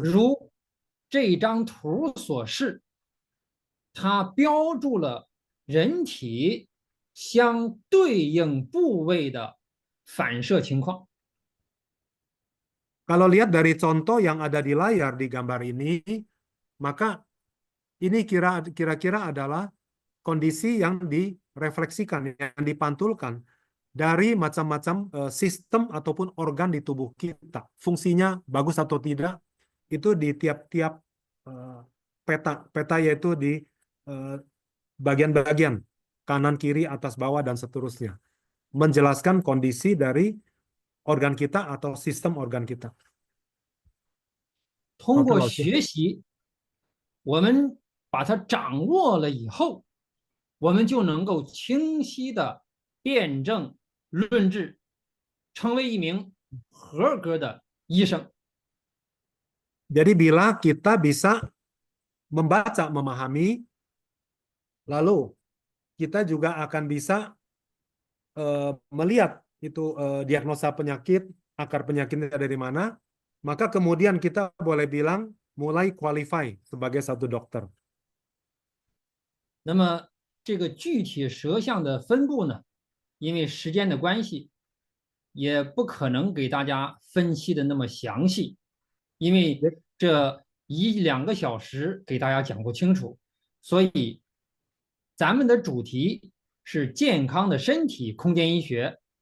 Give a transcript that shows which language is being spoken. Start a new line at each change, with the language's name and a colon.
Chinese: 如这张图所示，它标注了人体相对应部位的反射情况。
Indonesian: Kalau lihat dari contoh yang ada di layar di gambar ini, maka ini kira-kira adalah kondisi yang direfleksikan, yang dipantulkan dari macam-macam sistem ataupun organ di tubuh kita. Fungsinya bagus atau tidak, itu di tiap-tiap peta yaitu di bagian-bagian kanan, kiri, atas, bawah, dan seterusnya. Menjelaskan kondisi dari organ kita atau sistem organ kita.
Chinese: 通过学习，我们把它掌握了以后，我们就能够清晰的辩证论治，成为一名合格的医生。
Indonesian: Jadi bila kita bisa membaca, memahami, lalu kita juga akan bisa melihat itu diagnosa penyakit, akar penyakitnya dari mana, maka kemudian kita boleh bilang mulai qualify sebagai satu dokter.
Chinese: 那么这个具体舌象的分布呢，因为时间的关系，也不可能给大家分析的那么详细，因为这1-2个小时给大家讲不清楚，所以咱们的主题是健康的身体空间医学。